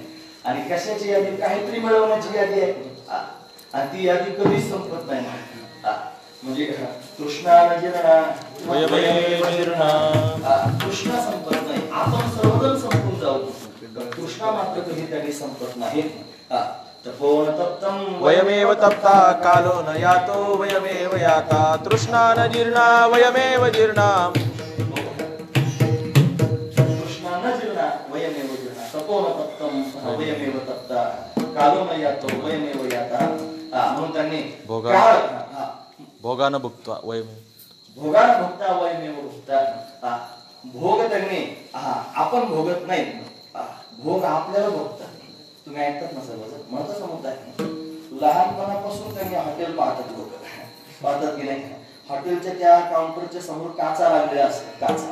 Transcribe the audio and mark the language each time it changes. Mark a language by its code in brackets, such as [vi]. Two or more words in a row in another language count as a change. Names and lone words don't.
[mr] आणि कशाची यादी? काहीतरी मिळवण्याची यादी आहे. आणि ती यादी कधीच संपत नाही. म्हणजे कृष्णा कृष्णा संपत नाही. आपण सर्वजण संपून जाऊ, कृष्णा मात्र कधी त्याने संपत नाही. [sa] वयमेव तप्ता कालो न यातो वयमेव याता तृष्णा न जीर्णा वयमेव जीर्णा. कृष्णा न जीर्णा वयमेव जीर्णा तपो न तप्तं वयमेव तप्ता कालो न यातो वयमेव याता. [mr] म्हणून त्यांनी [sa] भोगान भुक्त्वा वयमेव भोगान भुक्ता वयमेव भुक्ता. [mr] भोग त्यांनी आपण भोगत नाही, भोग आपल्याला भोगतात. तुम्ही ऐकतात ना सर्वजण? म्हणत समजताय लहानपणापासून त्यांनी हॉटेल पाहतात, लोक पाहतात की नाही? हॉटेलच्या त्या काउंटरच्या समोर काचा लागलेल्या असतात, काचा.